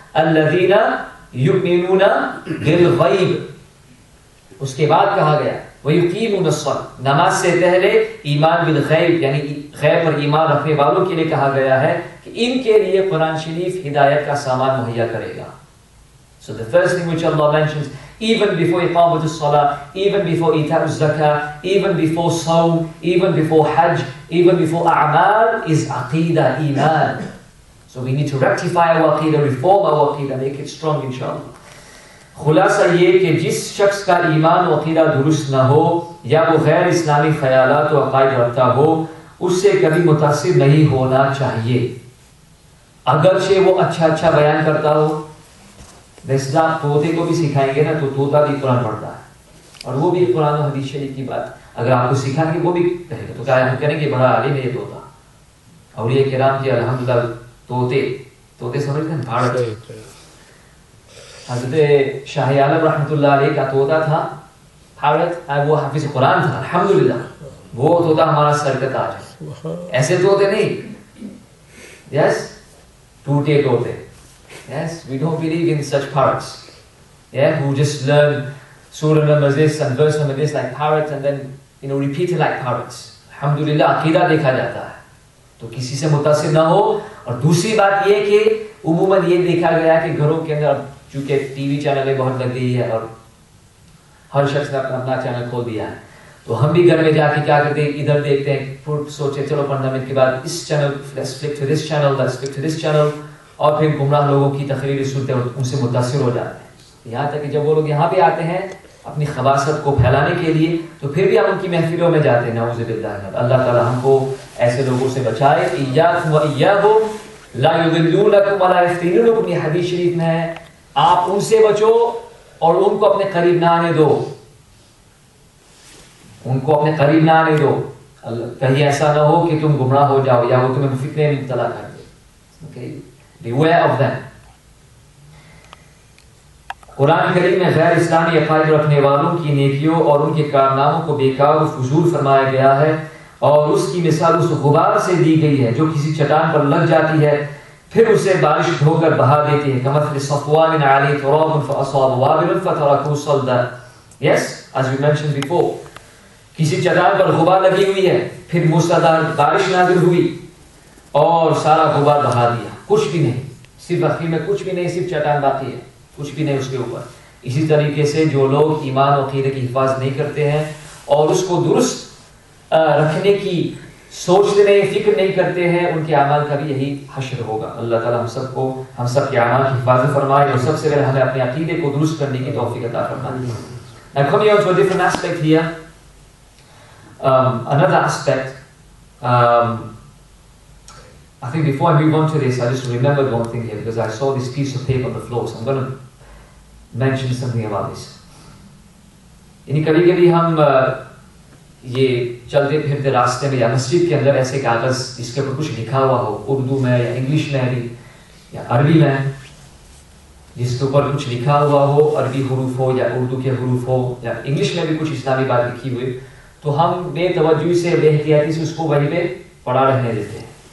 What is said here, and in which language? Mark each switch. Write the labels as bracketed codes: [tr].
[ar] अल्लज़ीना युमिनूना बिल गैब. [hi] उसके बाद कहा गया [ar] वयुकीमून अस्सलात. [hi] नमाज से पहले ईमान बिल गैब यानी गैब पर ईमान रखने वालों के लिए कहा गया है कि इनके लिए कुरान शरीफ हिदायत का सामान मुहैया करेगा. [en] So the first thing which Allah mentions, even before iqamatu salah, even before ita'u zakah, even before sawm, even before hajj, even before a'mal, is aqidah, iman. So we need to rectify our aqidah, reform our aqidah, make it strong inshallah. [hi] खुलासा ये कि जिस शख्स का ईमान व अक़ीदा दुरुस्त ना हो या वो गैर इस्लामी ख्यालात व अक़ाइद रखता हो, उससे कभी मुतासिर नहीं होना चाहिए, अगरचे वो अच्छा बयान करता हो। वैसे आप तोते को भी सिखाएंगे ना तो तोता भी कुरान पढ़ता है और वो भी कुरान और हदीस शरीफ की बात अगर आपको सिखाएंगे वो भी कहेगा, तो क्या हम करेंगे बड़ा आलिम है ये तोता। और ये किराम की अल्हम्दुलिल्लाह तोते समझते हैं भारत हज़रत शाह आलम रहमतुल्लाह अलैह का तोता था भारत, वो हाफिज कुरान था अल्हम्दुलिल्लाह, वो तोता हमारा सर का ताज है। ऐसे तोते नहीं, यस, टूटे तोते, [en] yes, we don't believe in such parrots, yeah, who just learn surah number this and verse number this like parrots and then repeat it like parrots। [hi] अल्हम्दुलिल्लाह अकीदा देखा जाता है, तो किसी से मुतासिर ना हो। और दूसरी बात ये कि उमूमन ये देखा गया कि घरों के अंदर चूंकि टीवी चैनलें बहुत लग गई है और हर शख्स ने अपना चैनल खोल दिया है, तो हम भी घर में जाके क्या करते हैं, इधर देखते हैं, फिर सोचे चलो 15 मिनट के बाद इस channel, [en] let's flick to this channel, [hi] let's flick to this channel, और फिर गुमराह लोगों की तकरीरें सुनते हैं और उनसे मुतासिर हो जाते हैं। यहाँ तक कि जब वो लोग यहाँ पे आते हैं अपनी खबासत को फैलाने के लिए, तो फिर भी हम उनकी महफिलों में जाते हैं, नाऊज़ु बिल्लाह। अल्लाह ताला हमको ऐसे लोगों से बचाए। [ar] इय्याकुम व इय्याहुम ला युदिल्लूनकुम व ला यफ्तिनूनकुम, [hi] ये हदीस शरीफ में है, आप उनसे बचो और उनको अपने करीब ना आने दो, उनको अपने करीब ना आने दो, कहीं ऐसा ना हो कि तुम गुमराह हो जाओ या वो तुम्हें फितने में मुब्तला कर दे। [en] Okay, beware of them। [hi] Quran करीम में गैर इस्लामी अक़ाइद रखने वालों की नेकियों और उनके कारनामों को बेकार और फजूल फरमाया गया है, और उसकी मिसाल उस गुबार से दी गई है जो किसी चट्टान पर लग जाती है फिर उसे बारिश धोकर बहा देती है। [ar] कमथल सफ़वान अलैहि तुराब फ़असाब वाबिल फ़तरकू सल्दा। [hi] Yes, [en] as we mentioned before, [hi] किसी चट्टान पर गुबार लगी हुई है, फिर मूसलाधार बारिश नाज़िल हुई और सारा गुबार बहा दिया, कुछ भी नहीं, सिर्फ आखिर में कुछ भी नहीं, सिर्फ चट्टान बाकी है, कुछ भी नहीं उसके ऊपर। इसी तरीके से जो लोग ईमान और अक़ीदे की हिफाज़त नहीं करते हैं और उसको दुरुस्त रखने की सोचते नहीं, फिक्र नहीं करते हैं, उनके अमाल का भी यही हश्र होगा। अल्लाह ताला हम सब के अमाल की हिफाज़त फरमाए और सबसे पहले हमें अपने अक़ीदे को दुरुस्त करने की तौफ़ीक़ अता फरमाए। [en] Now coming on to a different aspect here, another aspect, I think before I move on to this, I just remembered one thing here because I saw this piece of paper on the floor, so I'm going to mention something about this. [hi] यानी कभी-कभी हम ये चलते फिरते रास्ते में या मस्जिद के अंदर ऐसे कागज़ जिसके ऊपर कुछ लिखा हुआ हो, उर्दू में या इंग्लिश में भी या अरबी में, जिसके ऊपर कुछ लिखा हुआ हो, अरबी हुरूफ हो या उर्दू के हुरूफ हो या इंग्लिश में भी कुछ इस्लामी बात लिखी हुई, तो हम बेतवज्जुही से बेहतियाती से उसको वहीं पे पड़ा रहने देते हैं।